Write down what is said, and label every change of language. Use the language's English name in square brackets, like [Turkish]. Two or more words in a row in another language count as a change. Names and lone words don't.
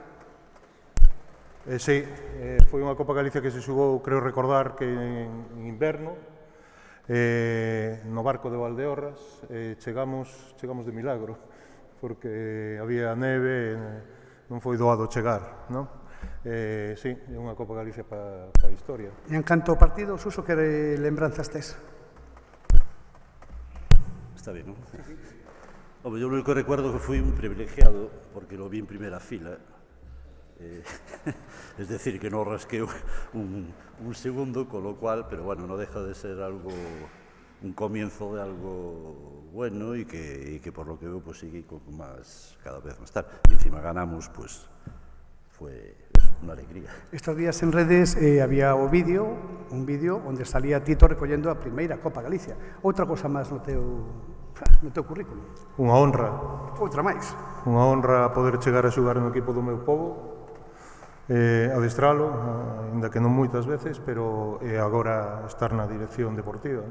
[Galician] Sí, foi unha Copa Galicia que se xugou, creo recordar, que en inverno, no barco de Valdeorras, chegamos de milagro, porque había neve, non foi doado chegar, non? Sí, é unha Copa Galicia para a historia. E en canto ao partido, Suso, que lembranzas tes? [Spanish] Está bien, non? Hombre, yo lo único que recuerdo que fui un privilegiado, porque lo vi en primera fila. Es decir, que no rasqué un segundo, con lo cual, pero bueno, no deja de ser algo, un comienzo de algo bueno y que por lo que veo pues sigue con más, cada vez más tarde. Y encima ganamos, pues fue una alegría. Estos días en redes había un vídeo [Galician] onde salía Tito recollendo a primeira Copa Galicia. Outra cosa máis no teu currículo. Unha honra. Outra máis. Unha honra poder chegar a xogar no equipo do meu povo, adestralo, ainda que non moitas veces, pero agora estar na dirección deportiva.